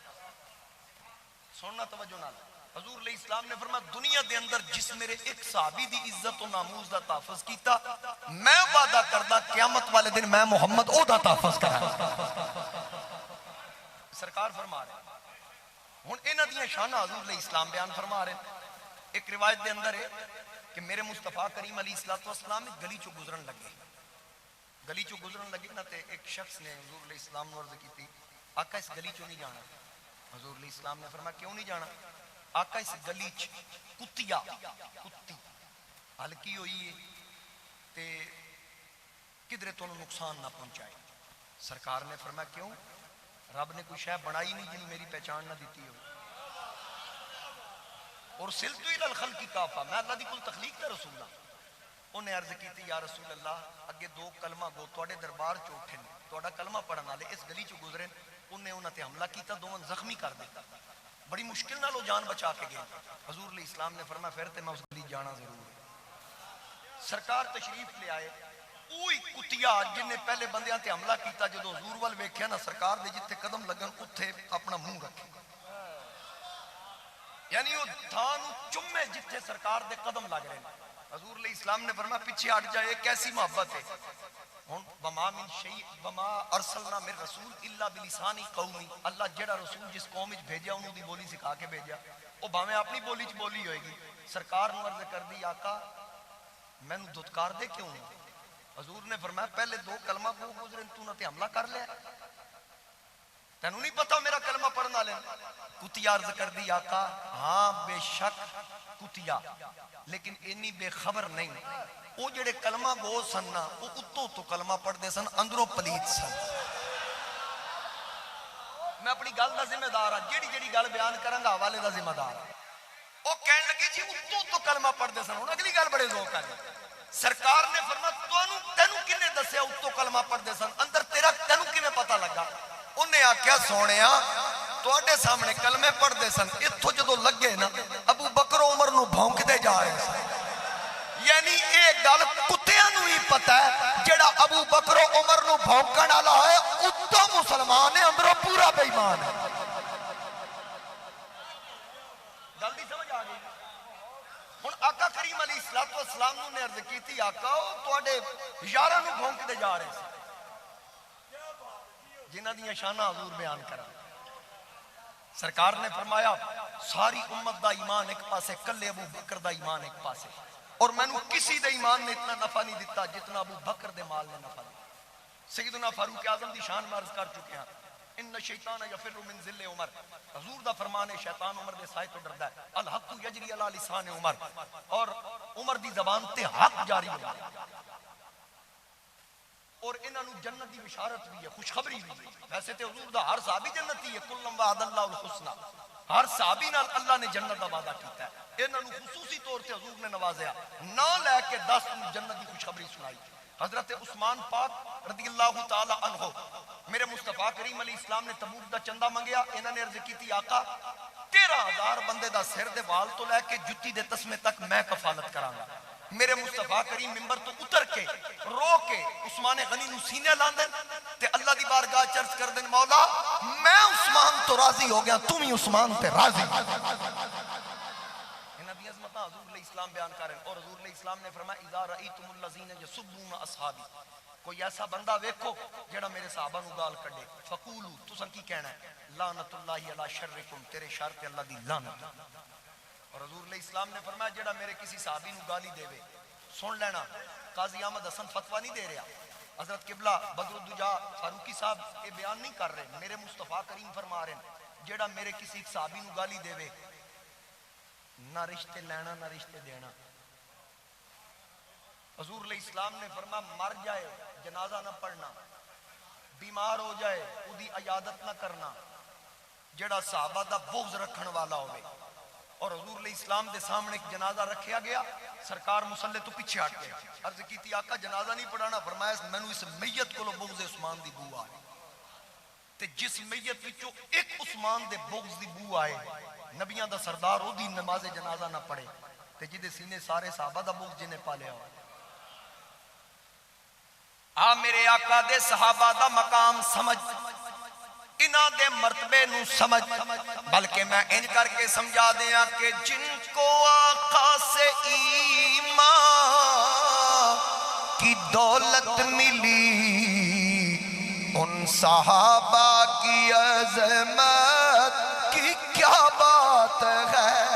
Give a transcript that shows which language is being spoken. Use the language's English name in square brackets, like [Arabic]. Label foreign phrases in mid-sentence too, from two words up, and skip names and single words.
[Punjabi] سننا توجہ نال. حضور [Arabic] علیہ السلام [Punjabi] نے فرمایا دنیا دے اندر جس میرے ایک صحابی دی عزت و ناموس دا تحفظ کیتا میں وعدہ کردا قیامت والے دن میں محمد او دا تحفظ کرا. سرکار فرما رہے ہیں. ہن انہاں دیاں شاناں حضور [Arabic] علیہ السلام [Punjabi] بیان فرما رہے ہیں. ایک روایت دے اندر ہے کہ میرے مصطفیٰ کریم [Arabic] علیہ السلام [Punjabi] گلی چو گزرن لگے نا تے ایک شخص نے حضور [Arabic] علیہ السلام [Punjabi] نے عرض کی تھی آقا اس گلی چو نہیں جانا. حضور [Arabic] علیہ السلام [Punjabi] نے فرمایا کیوں نہیں جانا؟ آقا اس گلی چ کتی ہلکی ہوئی ہے تے کدھرے تو نقصان نہ پہنچائے. سرکار نے فرمایا کیوں؟ رب نے کوئی شے بنائی نہیں جن میری پہچان نہ دیتی ہو. اور [Arabic] سلتو الى الخلق کافہ, [Punjabi] میں اللہ دی کل تخلیق دا رسول ہوں. انہیں عرض کی تھی [Arabic] یا رسول اللہ [Punjabi] اگے 2 کلمہ گو توڑے دربار چ اٹھے توڑا کلمہ پڑھن والے اس گلی چ گزرے, انہیں انہاں تے حملہ کیتا, 2 زخمی کر دیتا. بڑی مشکل نال وہ جان بچا کے گئے. حضور [Arabic] علیہ السلام [Punjabi] نے فرمایا پھر تے میں اس گلی جانا ضرور ہے. سرکار تشریف لے آئے. اوہی کتیا جن نے پہلے بندیاں تے حملہ کیتا جدو حضور وال ویکھیا نا سرکار دے جتھے قدم لگن اتھے اپنا منہ رکھے, یعنی وہ تھان چمے جتھے سرکار دے قدم لگ رہے ہیں. حضور [Arabic] علیہ السلام [Punjabi] نے فرمایا پیچھے ہٹ جائے, کیسی محبت ہے. ہن [Arabic] وما من شیء وما ارسلنا من رسول الا بلسان قومی, [Punjabi] اللہ جڑا رسول جس قوم وچ بھیجا انہوں دی بولی سکھا کے بھیجا, او بھاویں اپنی بولی چ بولی ہوئے گی. سرکار نو عرض کر دی آقا مینوں دھتکار دے کیوں؟ حضور نے فرمایا پہلے دو کلمہ کو گزرے تو نہ تے حملہ کر لیا, تینوں نہیں پتا میرا کلمہ پڑھنا والے. کتیا عرض کر دی آقا ہاں بے شک کتیا, لیکن انی بے خبر نہیں وہ جڑے کلمہ گو سن نا وہ اتوں تو کلمہ پڑھ دے سن اندروں پلیت سن. میں اپنی گل دا ذمہ دار ہاں, جیڑی جیڑی گل بیان کروں گا حوالے دا ذمہ دار ہاں. وہ کہنے لگی جی اتوں تو کلمہ پڑھ دے سن. ہن اگلی گل بڑے ذوق ہے. سرکار نے فرمایا تینوں کنے دسیا اتوں کلمہ پڑھ دے سن, اندر تیرا تینوں کیویں پتہ لگا؟ انہیں آکھیا سونیا تواڈے سامنے کلمے پڑھ دے سن, اتھوں جدوں لگے نا ابو بکر عمر نو بھونکدے جا رہے سن. یعنی ایک گل کتیاں نو ہی پتہ ہے جڑا ابو بکر عمر نو بھونکن والا ہے اتوں مسلمان ہے اندروں پورا بے ایمان ہے. گل دی سمجھ آ گئی؟ ہن آقا کریم [Arabic] علیہ الصلوۃ والسلام [Punjabi] نے عرض کیتی آقا تواڈے یاراں نو بھونکدے جا رہے سن, جنہ دیاں شاناں حضور بیان کرا. سرکار نے فرمایا ساری امت دا ایمان ایک پاسے, کلے ابو بکر دا ایمان ایک پاسے, اور میں نے کسی دے ایمان نے اتنا نفع نہیں دیتا جتنا ابو بکر دے مال نے نفع دیتا. سیدنا فاروق اعظم دی شان میں عرض کر چکے ہیں [Arabic] ان شیطان یفر من ذل عمر, [Punjabi] حضور دا فرمان ہے شیطان عمر دے سائے تو ڈردا ہے. [Arabic] الحق یجری علی لسان عمر, [Punjabi] اور عمر دی زبان تے حق جاری ہو. اور انہاں نو جنت دی بشارت بھی ہے, خوشخبری بھی ہے. ویسے تے حضور دا ہر صحابی جنتی ہے, [Arabic] کلم وعد اللہ الحسنى, [Punjabi] ہر صحابی نال اللہ نے جنت دا وعدہ کیتا ہے. انہاں نو خصوصی طور تے حضور نے نوازیا, نہ لے کے 10 جنت دی خوشخبری سنائی. حضرت عثمان پاک [Arabic] رضی اللہ تعالی عنہ, [Punjabi] میرے مصطفیٰ کریم [Arabic] علیہ السلام [Punjabi] نے تبوک دا چندہ منگیا. انہاں نے عرض کیتی آقا 13,000 بندے دا سر دے وال تو لے کے جتی دے تسمے تک میں کفالت کراں گا. میرے مصطفیٰ کریم ممبر تو اتر کے رو کے عثمان غنی نو سینے لاندن تے اللہ دی بارگاہ چرچ کر دن مولا میں عثمان تو راضی ہو گیا, تم ہی عثمان تے راضی. انہاں دی عظمت حضور [Arabic] علیہ السلام [Punjabi] بیان کر رہے ہیں. اور حضور [Arabic] علیہ السلام [Punjabi] نے فرمایا [Arabic] اذا رأیتم الذین یسبون اصحابی, [Punjabi] کوئی ایسا بندہ ویکھو جڑا میرے صحابہ نو گال کڈے, فقولو تساں کی کہنا ہے [Arabic] لعنت اللہ علی شرکم, [Punjabi] تیرے شر تے اللہ دی لعنت. اور حضور [Arabic] علیہ السلام [Punjabi] نے فرمایا جڑا میرے کسی صحابی نو گالی دے وے سن لینا, قاضی احمد حسن فتویٰ نہیں دے رہا, حضرت قبلہ بدر الدجا فاروقی صاحب یہ بیان نہیں کر رہے, میرے مصطفیٰ کریم فرما رہے ہیں جڑا میرے کسی صحابی نو گالی دے وے نہ رشتے لینا نہ رشتے دینا. حضور [Arabic] علیہ السلام [Punjabi] نے فرمایا مر جائے جنازہ نہ پڑھنا, بیمار ہو جائے اودی عیادت نہ کرنا, جڑا صحابہ دا بغض رکھن والا ہوئے. اور حضور [Arabic] علیہ السلام [Punjabi] دے سامنے ایک جنازہ رکھیا گیا, سرکار مصلی تو پیچھے ہٹ گئے. عرض کیتی آقا جنازہ نہیں پڑھانا, فرمایا مینوں اس میت کو بغض عثمان دی بو آئے, تے جس میت وچوں ایک عثمان دے بغض دی بو آئے نبیاں دا سردار او دی نماز جنازہ نہ پڑھے تے جدے سینے سارے صحابہ دا بغض جنے پالیا ہو. آ میرے آقا دے صحابہ دا مقام سمجھ, انہاں دے مرتبے نو سمجھ, بلکہ میں انج کر کے سمجھا دیا [Urdu] کہ جن کو آقا سے ایمان کی دولت ملی ان صحابہ کی عظمت کی کیا بات ہے.